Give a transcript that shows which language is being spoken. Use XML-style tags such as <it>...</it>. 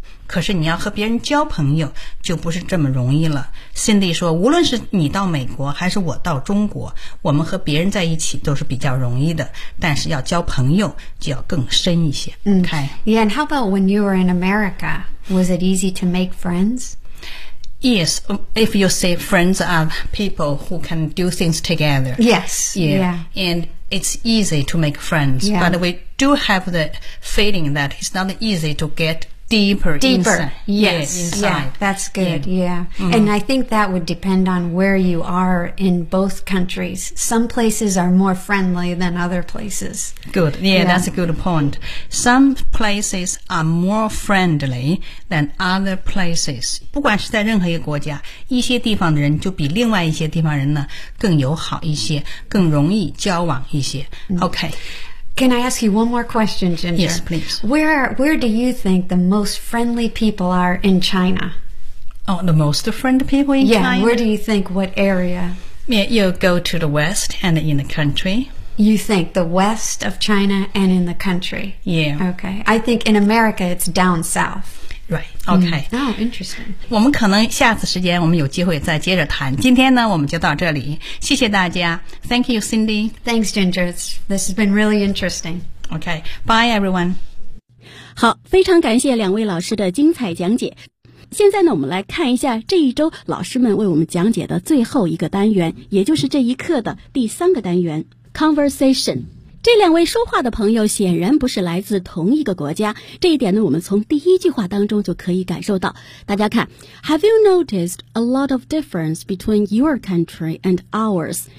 <zh>可是你要和别人交朋友就不是这么容易了。 Cindy 说无论是你到美国还是我到中国，我们和别人在一起都是比较容易的，但是要交朋友就要更深一些。</zh> <en>Yeah, and how about when you were in America? Was it easy to make friends? Yes, if you say friends are people who can do things together. Yes. Yeah. And it's easy to make friends. Yeah. But we do have the feeling that it's not easy to get deeper. Inside. Yes. Yeah, that's good. Yeah. And I think that would depend on where you are in both countries. Some places are more friendly than other places. Good. Yeah, that's a good point. Some places are more friendly than other places.</en> <zh>不管是在任何一个国家，一些地方的人就比另外一些地方人呢更友好一些，更容易交往一些。</zh> <en>Okay. Can I ask you one more question, Ginger? Yes, please. Where do you think the most friendly people are in China? Oh, the most friendly people in China? Yeah, where do you think, what area? Yeah, you go to the west and in the country. You think the west of China and in the country? Yeah. Okay. I think in America, it's down south.</en> <zh>Right. Okay. Oh, interesting. 我们可能下次时间我们有机会再接着谈。今天呢，我们就到这里。谢谢大家。 Thank you, Cindy.</zh> <en>Thanks, Ginger. This has been really interesting. Okay. Bye, everyone.</en> <zh>好，非常感谢两位老师的精彩讲解。现在呢，我们来看一下这一周老师们为我们讲解的最后一个单元，也就是这一课的第三个单元 ，Conversation。这两位说话的朋友显然不是来自同一个国家，这一点呢，我们从第一句话当中就可以感受到。大家看 ， Have you noticed a lot of difference between your country and ours？</zh>